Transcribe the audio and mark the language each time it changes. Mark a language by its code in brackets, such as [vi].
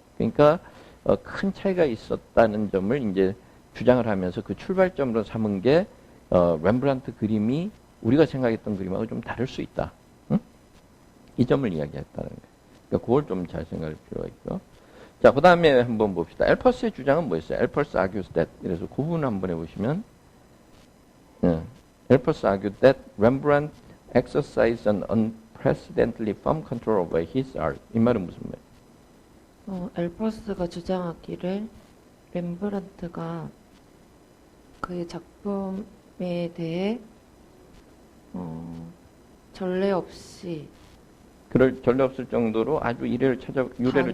[ko] 그러니까 큰 차이가 있었다는 점을 이제 주장을 하면서 그 출발점으로 삼은 게 렘브란트 그림이 우리가 생각했던 그림하고 좀 다를 수 있다. 응? 이 점을 이야기했다는 거예요. 그러니까 그걸 좀 잘 생각할 필요가 있고요. 자, 그 다음에 한번 봅시다. 엘퍼스의 주장은 뭐였어요? [en] 엘퍼스 argues that. [ko] 그래서 그 부분 한번 해보시면, [en] 엘퍼스 argued that Rembrandt exercised an unprecedentedly firm control over his art. [ko] 이 말은 무슨 말이에요? 엘퍼스가 주장하기를 렘브란트가 그의 작품에 대해 전례 없이 그럴 전례 없을 정도로 아주 유래를 단호한